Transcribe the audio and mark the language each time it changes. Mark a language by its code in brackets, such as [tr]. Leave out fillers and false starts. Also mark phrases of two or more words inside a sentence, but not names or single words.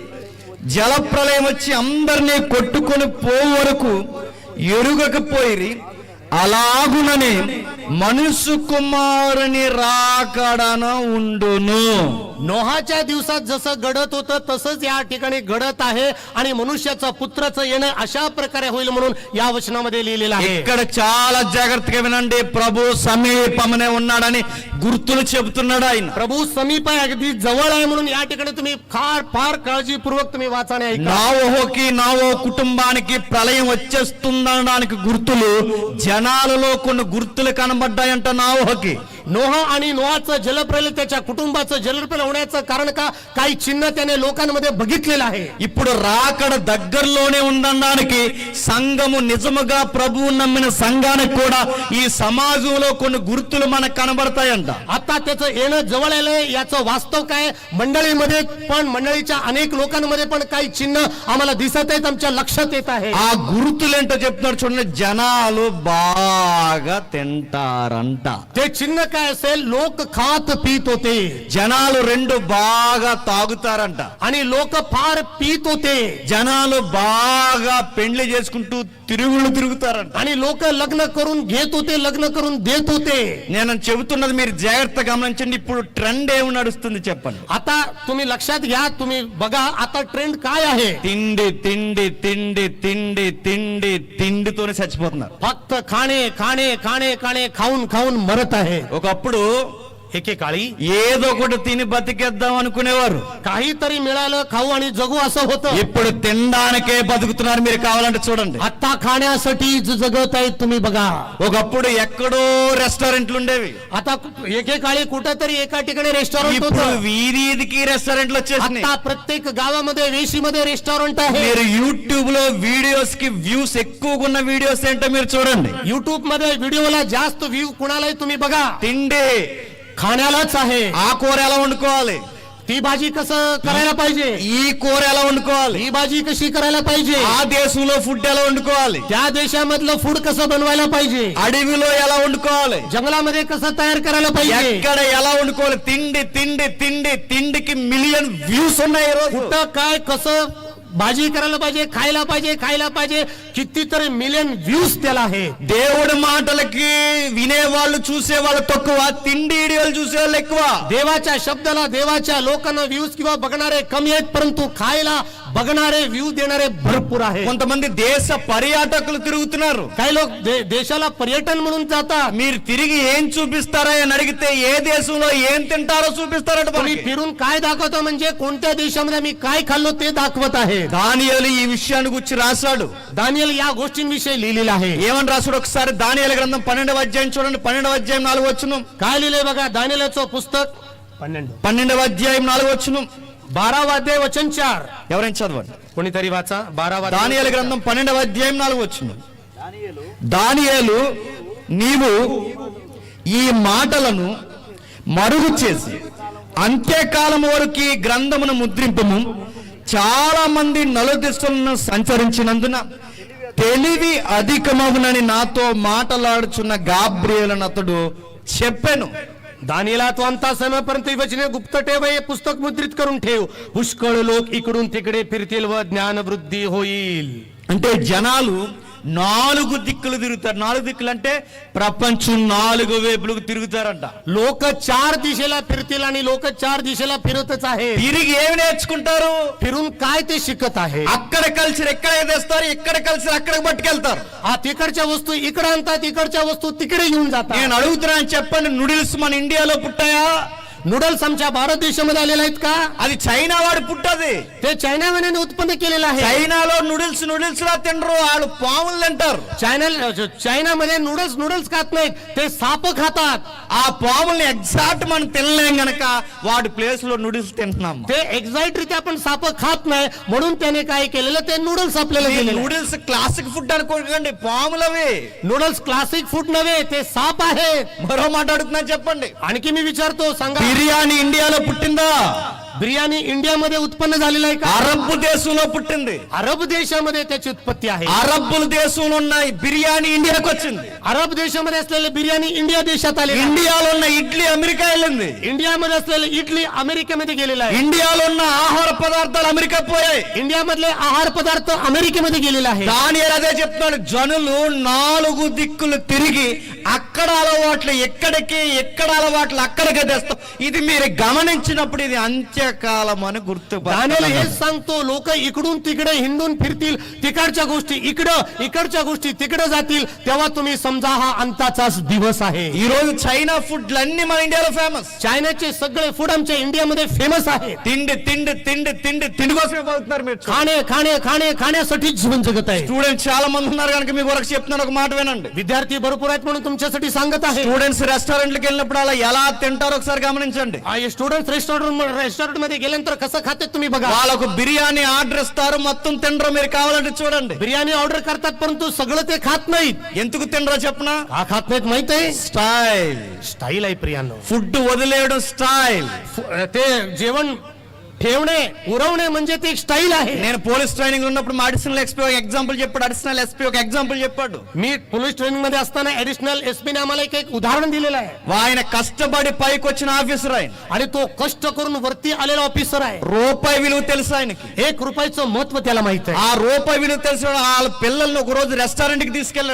[te] జల ప్రళయం వచ్చి అందరినీ కొట్టుకొని పోవు వరకు ఎరుగకపోయిరి. అలాగుననే మనుష్య కుమారుని రాకడన ఉండును. [mr] नोहाच्या दिवसात जसं घडत होतं तसंच या ठिकाणी घडत आहे, आणि मनुष्याचं पुत्राचं येणं अशा प्रकारे होईल म्हणून या वचनामध्ये लिहिलेलं आहे. [te] ఇక్కడ చాలా జాగ్రత్తగా వినండి, ప్రభు సమీపమునే ఉన్నాడని గుర్తులు చెబుతున్నాడు ఆయన. [mr] प्रभू समीप आहे, अगदी जवळ आहे म्हणून या ठिकाणी तुम्ही फार काळजीपूर्वक तुम्ही वाचाने ऐका. [te] నావోహుకి నావో కుటుంబానికి ప్రళయం వచ్చేస్తుందనడానికి గుర్తులు జనాలలో కొన్ని గుర్తులు కనబడ్డాయంట నావోహుకి. [mr] नोहा आणि नोहाचं जलप्रलय, त्याच्या कुटुंबाचं जलप्रलय होण्याचं कारण का, काही चिन्ह त्याने लोकांमध्ये बघितलेलं आहे. [te] ఇప్పుడు రాకడ దగ్గరలోనే ఉందనడానికి సంఘము నిజముగా ప్రభువు నమ్మిన సంఘానికి కూడా ఈ సమాజంలో కొన్ని గుర్తులు మనకు కనబడతాయంట. [mr] आता त्याचं येणं जवळ आलंय याचं वास्तव काय, मंडळीमध्ये पण, मंडळीच्या अनेक लोकांमध्ये पण काही चिन्ह आम्हाला दिसत आहेत, आमच्या लक्षात येत आहे. [te] ఆ గుర్తులేంటో చెప్తున్నారు చూడండి. జనాలు బాగా తింటారంట. [mr] ते चिन्ह काय असेल, लोक खात पीत होते, [te] జనాలు 2 బాగా తాగుతారంట. [mr] आणि लोक फार पीत होते, [te] జనాలు బాగా పెండ్లి చేసుకుంటూ తిరుగుతారంట. [mr] आणि लोक लग्न करून घेत होते, लग्न करून देत होते. [te] నేను చెబుతున్నది మీరు జాగ్రత్తగా గమనించండి. ఇప్పుడు ట్రెండ్ ఏమి నడుస్తుంది చెప్పండి. [mr] आता तुम्ही लक्षात घ्या, तुम्ही बघा आता ट्रेंड काय आहे. [te] తిండి తిండి తిండి తిండి తిండి తిండితోనే చచ్చిపోతున్నారు. [mr] फक्त खाणे खाणे खाणे खाणे खाऊन खाऊन मरत आहे. [te] ఒకప్పుడు [mr] एकेकाळी [te] ఏదో ఒకటి తిని బతికేద్దాం అనుకునేవారు. [mr] काहीतरी मिळालं खाऊ आणि जगू असं होतं. [te] ఇప్పుడు తినడానికే బతుకుతున్నారు. మీరు కావాలంటే చూడండి. [mr] आता खाण्यासाठी जगत आहेत तुम्ही बघा. [te] ఒకప్పుడు ఎక్కడో రెస్టారెంట్లు ఉండేవి, [mr] आता एकेकाळी कुठेतरी एका ठिकाणी रेस्टॉरंट [te] ఇప్పుడు [mr] होतं. [te] వీధికి రెస్టారెంట్లు వచ్చేసినాయి. [mr] आता प्रत्येक गावामध्ये वेशीमध्ये रेस्टॉरंट आहे. [te] మీరు యూట్యూబ్ లో వీడియోస్ కి వ్యూస్ ఎక్కువగా ఉన్న వీడియోస్ ఏంటో మీరు చూడండి. [mr] युट्यूब मध्ये व्हिडिओला जास्त व्ह्यू कुणालाही तुम्ही बघा. [te] తిండి, [mr] खाण्यालाच आहे. [te] ఆ కూర ఎలా వండుకోవాలి, [mr] ती भाजी कसं करायला पाहिजे, [te] ఈ కూర ఎలా వండుకోవాలి, [mr] ही भाजी कशी करायला पाहिजे, [te] ఆ దేశంలో ఫుడ్ ఎలా వండుకోవాలి, [mr] त्या देशामधलं फूड कसं बनवायला पाहिजे, [te] అడవిలో ఎలా వండుకోవాలి, [mr] जंगलामध्ये कसं तयार करायला पाहिजे, [te] ఎక్కడ ఎలా వండుకోవాలి. తిండి తిండి తిండి తిండికి [en] million views [te] ఉన్నాయి ఈ రోజు. [mr] कुठं काय कसं भाजी करायला पाहिजे, खायला पाहिजे कितीतरी [en] million views [mr] त्याला आहे. [te] దేవుడి మాటలకి వినేవాళ్ళు చూసేవాళ్ళు తక్కువ, తిండి వీడియోలు చూసేవాళ్ళు ఎక్కువ. [mr] देवाच्या शब्दाला देवाच्या लोकांना व्ह्यूज किंवा बघणारे कमी आहेत, परंतु खायला बघणारे व्ह्यू देणारे भरपूर आहेत. [te] కొంతమంది దేశ పర్యాటకులు తిరుగుతున్నారు. [mr] काही लोक देशाला पर्यटन म्हणून जातात. [te] మీరు తిరిగి ఏం చూపిస్తారా అని అడిగితే ఏ దేశంలో ఏం తింటారో చూపిస్తారట. [mr] तुम्ही फिरून काय दाखवतो म्हणजे कोणत्या देशामध्ये मी काय खाल्लो ते दाखवत आहे. [te] దానియేలు ఈ విషయాన్ని గురించి రాశాడు. [mr] दानियल या गोष्टींविषयी लिहिलेलं आहे. [te] ఏమని రాశాడు ఒకసారి దానియేలు గ్రంథం 12వ అధ్యాయం చూడండి. 12వ అధ్యాయం 4వ వచనం. [mr] काय लिहिलंय बघा, दानियेलचं पुस्तक [te] 12వ అధ్యాయం 4వ వచనం. [mr] 12వ अध्याय वचन 4. [te] ఎవరైనా చదవండి. [mr] कोणीतरी वाचा. [te] 12వ దానియేలు గ్రంథం 12వ అధ్యాయం 4వ వచనం. దానియేలు నీవు ఈ మాటలను మరుగు చేసి అంత్యకాలం వరకు ఈ గ్రంథమును ముద్రింపము. చాలా మంది నలుదిశలను సంచరించినందున తెలివి అధికమగునని నాతో మాట్లాడుచున్న గాబ్రియేలును అతడు చెప్పెను. [mr] दानियेला तू अंता समयपर्यंत ही वचने गुप्त ठेव, हे पुस्तक मुद्रित करून ठेव. पुष्कळ लोक इकडून तिकडे फिरतील व ज्ञान वृद्धी होईल. [te] అంటే జనాలు 4 దిక్కులు తిరుగుతారు. 4 దిక్కులు అంటే ప్రపంచం 4 వైపులకు తిరుగుతారంట. [mr] लोक 4 दिशेला फिरतील आणि लोक 4 दिशेला फिरतच आहेत. [te] తిరిగి ఏమి నేర్చుకుంటారు? [mr] फिरून काय ते शिकत आहे. [te] అక్కడ కల్చర్ ఎక్కడ తెస్తారు, ఇక్కడ కల్చర్ అక్కడికి పట్టుకెళ్తారు. [mr] आ तिकडच्या वस्तू इकडे आणतात, इकडच्या वस्तू तिकडे घेऊन जातात. [te] నేను అడుగుతున్నాను, చెప్పండి, నూడిల్స్ మన ఇండియాలో పుట్టాయా? [mr] नूडल्स आमच्या भारत देशामध्ये आलेले आहेत का? [te] అది చైనా వాడు పుట్టది. [mr] ते चायनाने उत्पन्न केलेलं आहे. [te] చైనాలో నూడిల్స్ లా తినరు, వాళ్ళు పాములు తింటారు. [mr] चायनामध्ये नूडल्स खात नाहीत, ते साप खातात. [te] ఆ పాముల్ని ఎగ్జాక్ట్ మనం తినలేం గనక వాడి ప్లేస్ లో నూడిల్స్ తింటున్నాం. [mr] ते एक्झॅक्ट रित्या आपण साप खात नाही म्हणून त्याने काय केलेलं, ते नूडल्स आपल्याला दिलेले. [en] noodles classic food [te] అనుకోకండి, పాములవి. [en] noodles classic food [mr] नव्हे, ते साप आहेत. [te] మరో మాట అడుగుతున్నా, చెప్పండి. [mr] आणखी मी विचारतो, सांगा, [te] బిర్యానీ ఇండియాలో పుట్టిందా? [mr] बिर्याणी इंडियामध्ये उत्पन्न झालेलं आहे का? [te] అరబ్ దేశంలో పుట్టింది. [mr] अरब देशामध्ये त्याची उत्पत्ती आहे. [te] అరబ్బుల దేశంలో ఉన్న బిర్యానీ ఇండియాకి వచ్చింది. [mr] अरब देशामध्ये असलेले बिर्याणी इंडिया देशात आले. [te] ఇండియాలో ఉన్న ఇడ్లీ అమెరికా వెళ్ళింది. [mr] इंडियामध्ये असलेले इडली अमेरिकेमध्ये गेलेला आहे. [te] ఇండియాలో ఉన్న ఆహార పదార్థాలు అమెరికా పోయాయి. [mr] इंडियामधले आहार पदार्थ अमेरिकेमध्ये गेलेला आहे. [te] దానియేలు అదే చెప్తున్నాడు. జనులు 4 దిక్కులు తిరిగి అక్కడ అలవాట్లు ఎక్కడికి, ఎక్కడ అలవాట్లు అక్కడికి తెస్తాం. ఇది మీరు గమనించినప్పుడు ఇది అంత్యకాలం అని [mr] दानियेल हेच सांगतो, लोक इकडून तिकडे हिंडून फिरतील, तिकडच्या गोष्टी इकडं, इकडच्या गोष्टी तिकडे जातील, तेव्हा तुम्ही समजा हा अंताचाच दिवस आहे. [te] ఈ రోజు చైనా ఫుడ్లు అన్ని మన ఇండియాలో ఫేమస్. [mr] चायनाचे सगळे फूड आमच्या इंडियामध्ये फेमस आहे. [te] తిండి తిండి తిండి తిండి తిండి కోసమే బతుకుతున్నారు మీరు. [mr] खाणे खाणे खाणे खाण्यासाठी जीवन जगत आहे. [te] స్టూడెంట్స్ చాలా మంది ఉన్నారు కనుక మీ కొరకు చెప్తున్నాను, ఒక మాట వినండి. [mr] विद्यार्थी भरपूर आहेत म्हणून तुमच्यासाठी सांगत आहे. [te] స్టూడెంట్స్ రెస్టారెంట్లకు వెళ్ళినప్పుడు అలా ఎలా తింటారో ఒకసారి గమనించండి. [en] student restaurant [mr] मध्ये गेल्यानंतर कसं खाते तुम्ही बघा. [te] వాళ్ళకు బిర్యానీ ఆర్డర్ ఇస్తారు, మొత్తం తినరు. మీరు కావాలంటే చూడండి. [mr] बिर्याणी ऑर्डर करतात परंतु सगळं ते खात नाहीत. [te] ఎందుకు తినరో చెప్పనా? [mr] का खात नाहीत माहित आहे? [te] స్టైల్. [mr] स्टाईल आहे प्रियांनो. [te] ఫుడ్ వదిలేయడం స్టైల్. [mr] ते जेवण ठेवणे उरवणे म्हणजे ते एक स्टाईल आहे. [te] నేను [en] police training [te] ఉన్నప్పుడు మా [en] additional SP [te] ఒక ఎగ్జాంపుల్ చెప్పాడు. [en] additional SP [te] ఒక ఎగ్జాంపుల్ చెప్పాడు. [mr] मी [en] police training [mr] मध्ये असताना [en] additional SP [mr] ने आम्हाला एक उदाहरण दिलेलं आहे. [te] ఆయన కష్టపడి పైకి వచ్చిన ఆఫీసర్ ఆయన. [mr] आणि तो कष्ट करून वरती आलेला ऑफिसर आहे. [te] రూపాయి విలువ తెలుసు ఆయనకి. [mr] 1 रुपयाचं महत्व त्याला माहित आहे. [te] ఆ రూపాయి విలువ తెలిసిన వాళ్ళ పిల్లల్ని ఒక రోజు రెస్టారెంట్ కి తీసుకెళ్ళాడు.